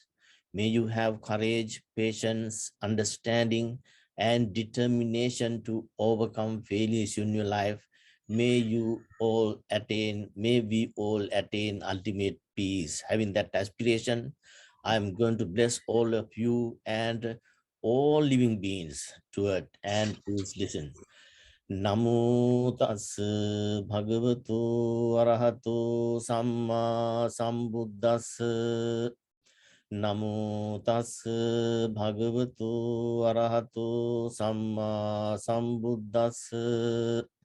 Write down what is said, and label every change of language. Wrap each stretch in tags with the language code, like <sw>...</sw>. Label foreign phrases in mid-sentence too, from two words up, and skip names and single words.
<en>May you have courage, patience, understanding, and determination to overcome failures in your life. May we all attain ultimate peace. Having that aspiration, I'm going to bless all of you and all living beings to it. And please listen.</en> <pi>Namo tassa bhagavato arahato samma sambuddhassa. Namo tassa bhagavato arahato samma sambuddhassa.</pi>